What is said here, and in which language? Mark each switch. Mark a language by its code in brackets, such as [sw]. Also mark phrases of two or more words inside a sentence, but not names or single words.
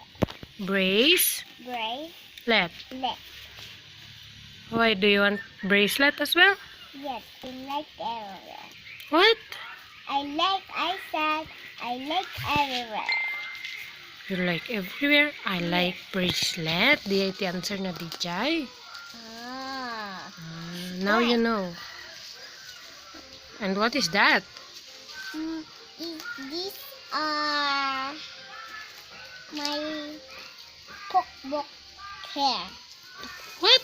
[en] Bracelet. Bracelet. Why do you want bracelet as well? Yes, I like everywhere. What? I said I like everywhere. You like everywhere? I like bracelet. [ilo] Di ay ti answer na di jay. [en] Ah. Now you know. And what is that? These are my pokebok hair. What?